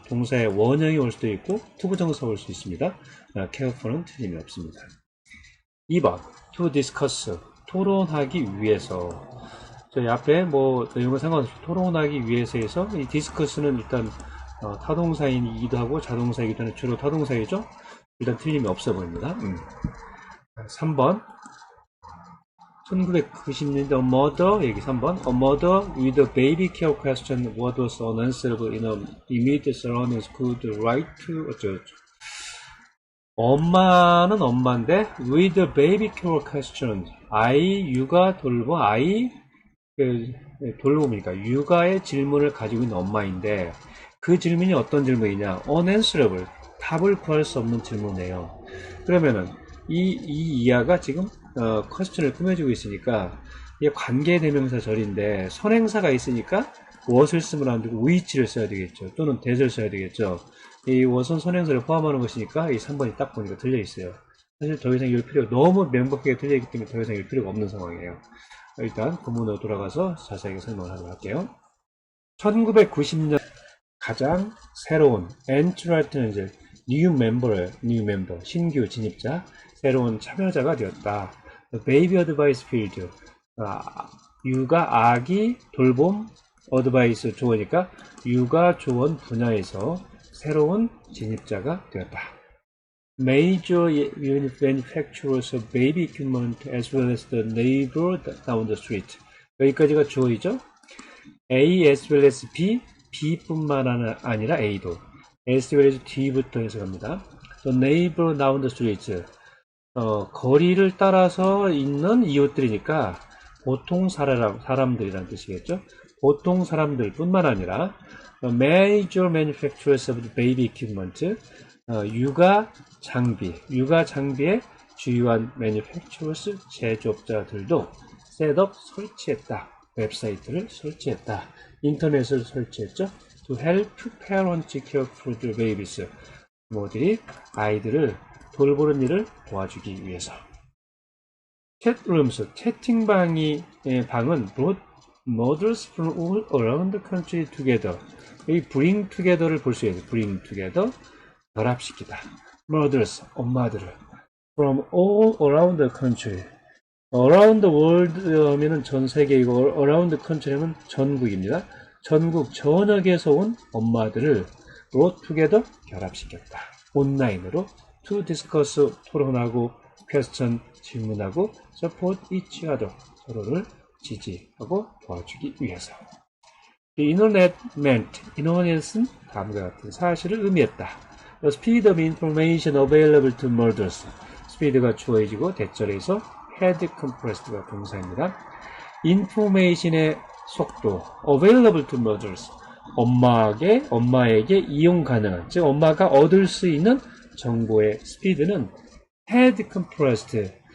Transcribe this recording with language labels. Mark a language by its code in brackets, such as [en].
[ko] 동사의 원형이 올 수도 있고 투부정사 올 수 있습니다. care for는 틀림이 없습니다. 2번 to discuss 토론하기 위해서. 저희 앞에 뭐 내용과 상관없이 토론하기 위해서에서 이 discuss는 일단 타동사이기도 하고 자동사이기도 하는 주로 타동사이죠. 일단 틀림이 없어 보입니다. 3번 1990년대 [en] A mother, [ko] 여기 3번 [en] A mother with a baby care question what was unanswerable in a immediate surroundings could write to [ko] 어쩌고저쩌고. 엄마는 엄마인데 [en] with a baby care question [ko] 아이 육아 돌보 아이 돌봄이니까 육아의 질문을 가지고 있는 엄마인데 그 질문이 어떤 질문이냐 unanswerable 답을 구할 수 없는 질문이에요. 그러면은 이 이하가 지금 퀘스천을 꾸며주고 있으니까 이게 관계대명사 절인데 선행사가 있으니까 what을 쓰면 안 되고 which를 써야 되겠죠. 또는 that을 써야 되겠죠. 이 what은 선행사를 포함하는 것이니까 이 3번이 딱 보니까 틀려 있어요. 사실 더 이상 읽을 필요가 너무 명백하게 틀려 있기 때문에 더 이상 읽을 필요가 없는 상황이에요. 일단 본문으로 돌아가서 자세하게 설명을 하도록 할게요. 1990년 가장 새로운 엔트라이트는 이제 [en] new member, [ko] 신규 진입자, 새로운 참여자가 되었다. Baby Advice Field, 육아 아기 돌봄 어드바이스 조언이니까 육아 조언 분야에서 새로운 진입자가 되었다. [en] Major manufacturers of baby equipment as well as the neighbor down the street. [ko] 여기까지가 주어이죠. A [en] as well as [ko] B, B뿐만 아니라 A도 as well as D부터 해석합니다. [en] The neighbor down the street. [ko] 거리를 따라서 있는 이웃들이니까 보통 사람들이라는 뜻이겠죠. 보통 사람들 뿐만 아니라 [en] major manufacturers of baby equipment, [ko] 육아 장비의 주요한 manufacturers, 제조업자들도 셋업 설치했다. 웹사이트를 설치했다. 인터넷을 설치했죠. [en] To help parents care for their babies. [ko] 부모들이 아이들을 돌보는 일을 도와주기 위해서. [en] chatrooms, [ko] 채팅방의 방은 [en] brought mothers from all around the country together. [ko] 이 bring together를 볼 수 있어요. [en] bring together, [ko] 결합시키다. [en] mothers, [ko] 엄마들을 [en] from all around the country. around the world [ko] 하면은 전 세계이고 [en] around the country [ko] 하면 전국입니다. 전국 전역에서 온 엄마들을 brought together, 결합시켰다. 온라인으로 to discuss, 토론하고 question, 질문하고 [en] support each other, [ko] 서로를 지지하고 도와주기 위해서. [en] The internet meant, [ko] 인터넷은 다음과 같은 사실을 의미했다. [en] The speed of information available to mothers. [ko] 스피드가 주어지고 대절에서 [en] had compressed [ko] 가 동사입니다. information의 속도, [en] available to mothers. [ko] 엄마에게 이용 가능한, 즉 엄마가 얻을 수 있는 정보의 스피드는 [en] had compressed.